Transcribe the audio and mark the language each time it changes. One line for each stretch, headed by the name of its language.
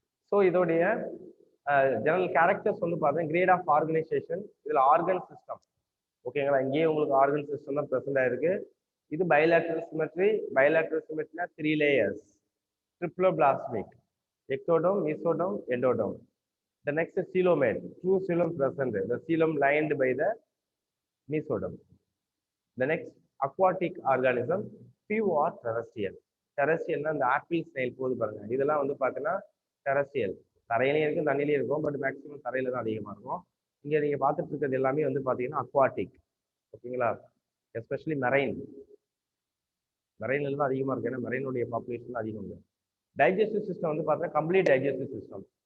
Tamil: So இதோடைய general characters வந்து பார்த்தீங்கன்னா கிரேட் ஆஃப் ஆர்கனைசேஷன், இதில் ஆர்கன் சிஸ்டம். ஓகேங்களா, இங்கேயே உங்களுக்கு ஆர்கன் சிஸ்டம் தான் ப்ரெசென்ட் ஆயிருக்கு. இது bilateral symmetry. Bilateral சிமெட்ரினா 3 layers, ட்ரிப்ளோபிளாஸ்மிக், ectoderm, மீசோடோம், எண்டோடோம்.
English: The next is coelomate, two coelom present, the coelom lined by the mesoderm. The next aquatic organism, few are terrestrial.
Tamil: Terrestrial னா இந்த apple snail போது பாருங்க, இதெல்லாம் வந்து பார்த்தீங்கன்னா டெரஸ்ட்ரியல், தரையிலையும் இருக்கும் தண்ணிலையும் இருக்கும், பட் மேக்ஸிமம் தரையில தான் அதிகமாக இருக்கும். இங்கே நீங்கள் பார்த்துட்டு இருக்கிறது எல்லாமே வந்து பார்த்தீங்கன்னா அக்வாட்டிக். ஓகேங்களா, எஸ்பெஷலி மெரைன். மெரைன்ல தான் அதிகமாக இருக்கு, ஏன்னா மெரைனுடைய பாப்புலேஷன் அதிகம் இல்லை. டைஜஸ்டிவ் சிஸ்டம் வந்து பார்த்தீங்கன்னா கம்ப்ளீட் டைஜஸ்டிவ் சிஸ்டம்.